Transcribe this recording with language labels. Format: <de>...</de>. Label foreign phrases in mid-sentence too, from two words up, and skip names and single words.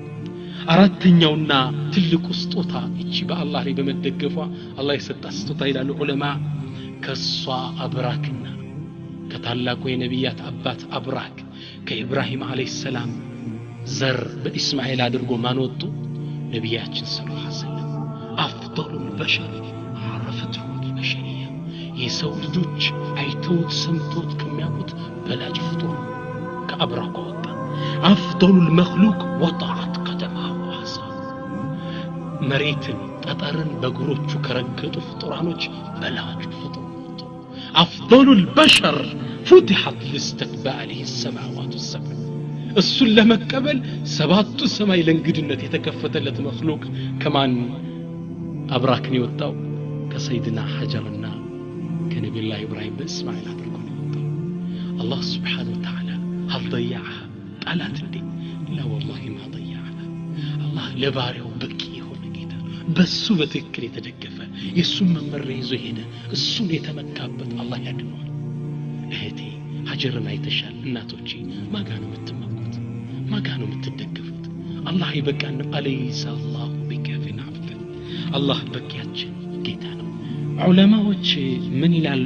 <am>አራተኛውና ትልቁ ስጦታ እቺ በአላህ ላይ በመደገፏ አላህ የሰጣት ስጦታ ይላሉ ዑለማ። ከሷ አብራክና ከታላቁ የነቢያት አባት አብራክ ከኢብራሂም</am> <ar>عليه السلام</ar> <am>ዘር በእስማኤል አድርጎ ማን ወጡ? ነቢያችን</am> <ar>صلى الله عليه وسلم أفضل البشر عرفته البشرية</ar> <am>የሰው ልጆች አይተውት ሰምተውት ከሚያውቁት በላጭ ፍጡር ከአብራክ ወጣ።</am> <ar>أفضل مخلوق وطئت قدماه</ar> <am>አሳ መሬትን ጠጠርን በእግሮቹ ከረገጡ ፍጡራኖች በላጭ ፍጡር</am> <ar>أفضل البشر فتحت لاستقباله السماوات السبع</ar> <am>እሱን ለመቀበል ሰባቱ ሰማይ ለእንግድነት የተከፈተለት መخلوق ከማን አብራክን የወጣው? ከሰይድና ሀጀርና ከነቢዩላህ ኢብራሂም በእስማኤል አድርጎ ነው የወጣው። አላህ</am> <ar>سبحانه وتعالى هل ضيعها</ar> <am>ጣላት እንዴ?</am> <ar>لا والله ما ضيعها።</ar> <am>አላህ ለባሪያው በቂ የሆነ ጌታ በሱ በትክክል የተደገፈ የሱን መመሪያ ይዞ ሄደ። እሱን የተመካበት አላህ ያድነዋል። እህቴ ሀጀርን አይተሻል። እናቶቼ ማጋ ነው የምትመኩት? ማጋ ነው የምትደገፉት? አላህ ይበቃን።</am> <ar>أليس الله بكاف عبده።</ar> <am>አላህ በቂያችን ጌታ ነው። ዑለማዎች ምን ይላሉ?</am>